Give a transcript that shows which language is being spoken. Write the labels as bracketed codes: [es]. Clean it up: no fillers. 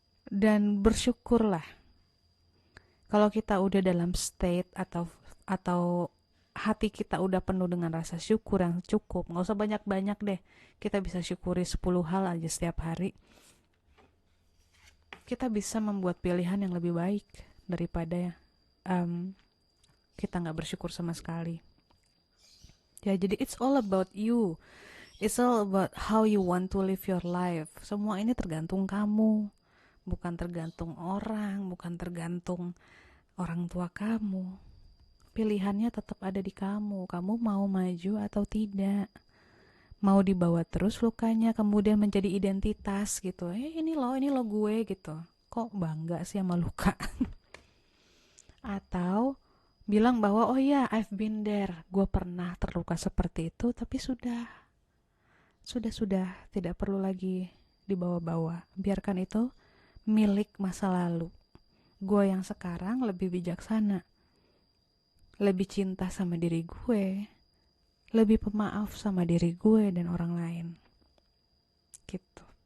[id] Dan bersyukurlah kalau kita udah dalam state atau hati kita udah penuh dengan rasa syukur yang cukup. Gak usah banyak-banyak deh. Kita bisa syukuri 10 hal aja setiap hari. Kita bisa membuat pilihan yang lebih baik daripada kita gak bersyukur sama sekali. Ya, jadi [en] it's all about you. It's all about how you want to live your life. [id] Semua ini tergantung kamu. Bukan tergantung orang, bukan tergantung orang tua kamu. Pilihannya tetap ada di kamu. Kamu mau maju atau tidak. Mau dibawa terus lukanya kemudian menjadi identitas gitu. Ini lo gue gitu. Kok bangga sih sama luka? Atau bilang bahwa oh ya, [en] I've been there. [id] Gue pernah terluka seperti itu, tapi sudah, tidak perlu lagi dibawa-bawa. Biarkan itu milik masa lalu. Gue yang sekarang lebih bijaksana, lebih cinta sama diri gue, lebih pemaaf sama diri gue dan orang lain. Gitu.